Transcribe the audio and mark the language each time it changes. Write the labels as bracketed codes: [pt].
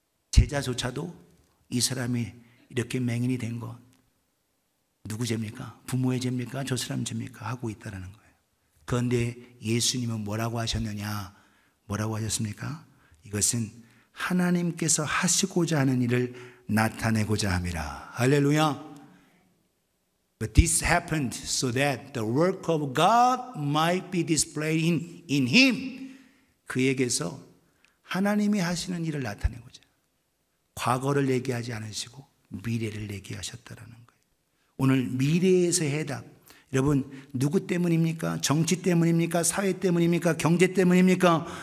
[ko] 제자조차도 이 사람이 이렇게 맹인이 된 것 누구 죄입니까? 부모의 죄입니까? 저 사람 죄입니까? 하고 있다는 거예요. 그런데 예수님은 뭐라고 하셨느냐? 뭐라고 하셨습니까? 이것은 하나님께서 하시고자 하는 일을 나타내고자 함이라. 할렐루야. [en] But this happened so that the work of God might be displayed in him. [ko] 그에게서 하나님이 하시는 일을 나타내고자. 과거를 얘기하지 않으시고 미래를 얘기하셨다라는 거예요. 오늘 미래에서의 해답. 여러분, 누구 때문입니까? 정치 때문입니까? 사회 때문입니까? 경제 때문입니까?